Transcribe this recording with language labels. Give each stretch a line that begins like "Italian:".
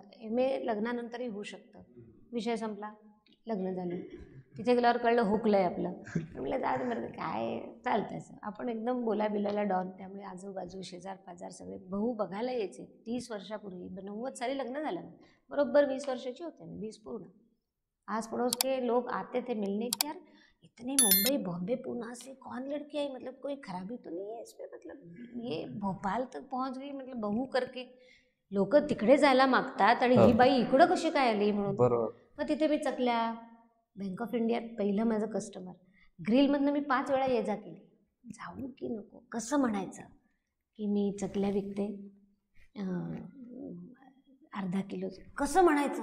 Marathi: MA लग्नानंतरही होऊ शकतं. विषय संपला, लग्न झालं. तिथे गेल्यावर कळलं हुकलंय आपलं. म्हटलं जाऊ दे बरं, काय चालतं असं. आपण एकदम बोलाबिलाला डॉन, त्यामुळे आजूबाजू शेजार पाजार सगळे भाऊ बघायला यायचे. 30 वर्षापूर्वी 90 साली लग्न झालं, बरोबर 20 वर्षाची होते मी, 20 पूर्ण.
Hindi: आस पड़ोस के लोग आते थे मिलने के, यार इतने मुंबई बॉम्बे पूना से कौन लड़की आई, मतलब कोई खराबी तो नहीं है इसमें, मतलब ये भोपाल तक पहुंच गई, मतलब बहू करके.
Marathi: लोक तिकडे जायला मागतात आणि ही बाई इकडं कशी काय आली म्हणून. बरोबर. मग तिथे मी चकल्या, बँक ऑफ इंडियात पहिलं माझं कस्टमर, ग्रिलमधनं मी 5 वेळा ये जा केली. जाऊ की नको कसं म्हणायचं की मी चकल्या विकते अर्धा किलो, कसं म्हणायचं.